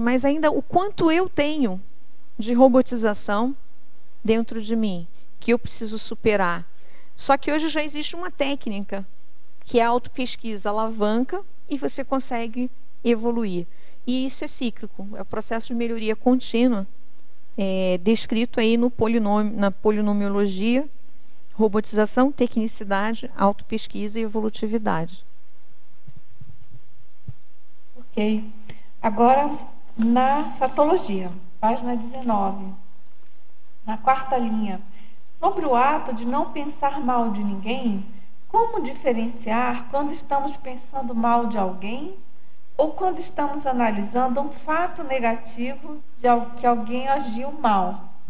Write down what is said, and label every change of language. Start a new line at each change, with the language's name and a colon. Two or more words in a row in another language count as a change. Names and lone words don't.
Portuguese: Mas ainda o quanto eu tenho de robotização dentro de mim, que eu preciso superar. Só que hoje já existe uma técnica, que é a autopesquisa, alavanca, e você consegue evoluir. E isso é cíclico, é o processo de melhoria contínua, descrito aí no na polinomiologia, robotização, tecnicidade, autopesquisa e evolutividade. Ok. Agora, na fatologia, página 19, na quarta linha. Sobre o ato de não pensar mal de ninguém, como diferenciar quando estamos pensando mal de alguém ou quando estamos analisando um fato negativo de que alguém agiu mal?